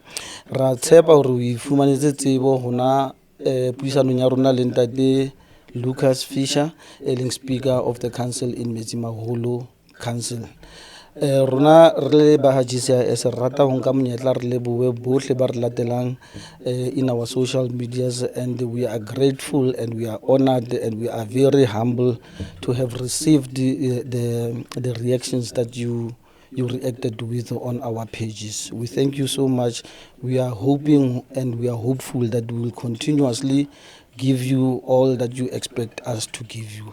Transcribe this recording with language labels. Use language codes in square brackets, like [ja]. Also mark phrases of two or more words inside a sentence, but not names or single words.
[st] Ra tshepa hore o ifumanetse tsebo hona puisanong ya rona le ntate Lucas Fisher, [en] Speaker of the Council in Metsimaholo Council. [st] Rona re ba ha GCIS rata ho nka monyetla re lebohe bohle ba re latelang [en] in our social medias, and we are grateful and we are honored and we are very humble to have received the reactions that you reacted with on our pages. We thank you so much. We are hoping and we are hopeful that we will continuously give you all that you expect us to give you.